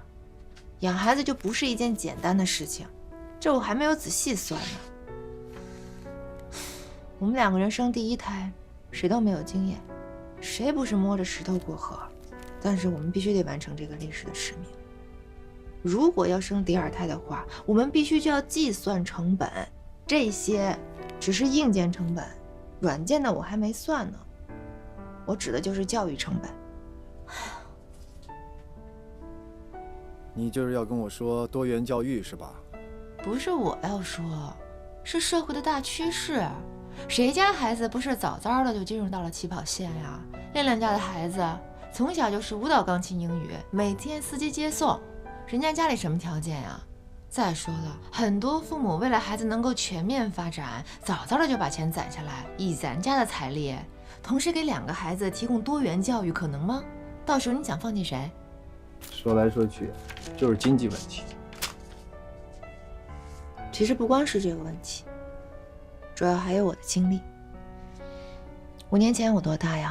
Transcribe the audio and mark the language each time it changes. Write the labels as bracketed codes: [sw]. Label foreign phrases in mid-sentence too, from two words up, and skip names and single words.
[zh] 養孩子就不是一件簡單的事情，這我還沒有仔細算呢。我們2個人生第1胎，誰都沒有經驗，誰不是摸着石頭過河？但是我們必須得完成這個歷史的使命。如果要生第2胎的話，我們必須就要計算成本，這些只是硬件成本，軟件的我還沒算呢。我指的就是教育成本。你就是要跟我說多元教育是吧？不是我要說，是社會的大趨勢。 誰家孩子不是早早的就进入到了起跑线呀？亮亮家的孩子从小就是舞蹈、鋼琴、英語，每天司機接送，人家家裡什麼條件呀？再說了，很多父母为了孩子能夠全面發展，早早的就把錢攢下來，以咱家的財力，同時給2個孩子提供多元教育，可能嗎？到時候你想放棄誰？說來說去，就是經濟問題。其實不光是這個問題，主要還有我的經歷。5年前我多大呀？